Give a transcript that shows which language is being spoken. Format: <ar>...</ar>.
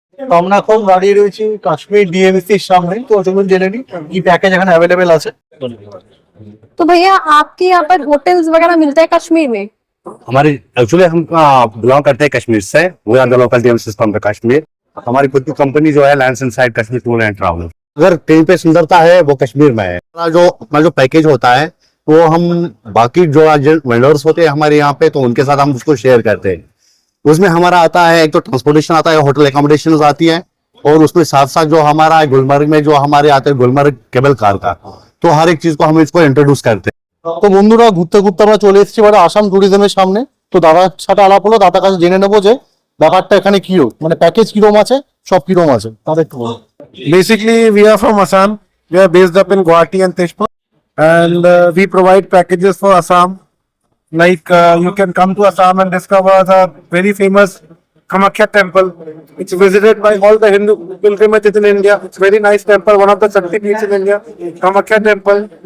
<bn>তো আমরা এখন দাঁড়িয়ে রয়েছি কাশ্মীর ডিএমসির সামনে, তো চলুন জেনে নিই কি প্যাকেজ এখানে অ্যাভেলেবেল আছে।</bn> <hi>तो भैया आपके यहाँ पर होटल्स वगैरह मिलते हैं कश्मीर में? हमारे एक्चुअली हम बिलोंग करते हैं कश्मीर से,</hi> <en>We are the local DMC from the Kashmir.</en> <hi>हमारी खुद की कंपनी जो है lands inside Kashmir tour and travel. अगर कहीं पे सुंदरता है वो कश्मीर में है। अपना जो पैकेज होता है वो हम बाकी जो वेंडर्स होते हैं हमारे यहाँ पे, तो उनके साथ हम उसको शेयर करते हैं। उसमें हमारा आता है एक तो ट्रांसपोर्टेशन आता है, होटल एकोमोडेशन आती है, और उसमें साथ साथ जो हमारा गुलमर्ग में जो हमारे आते हैं गुलमर्ग केबल कार का, तो हर एक चीज को हम इसको इंट्रोड्यूस करते हैं।</hi> <bn>তো বন্ধুরা, ঘুরতে ঘুরতে আমরা চলে এসেছি এবারে আসাম ট্যুরিজমের সামনে। তো দাদার সাথে আলাপ হলো, দাদার কাছে জেনে নেবো যে ব্যাপারটা এখানে কি, মানে প্যাকেজ কিরকম আছে, সব কিরকম আছে তাদের একটু বলুন।</bn> <en>Basically, we are from Assam. We are based up in Guwahati and Tezpur, and we provide packages for Assam. Like you can come to Assam and discover the very famous Kamakhya temple. It's visited by all the Hindu pilgrimages in India. It's very nice temple, one of the Shakti peaks in India, Kamakhya temple.</en>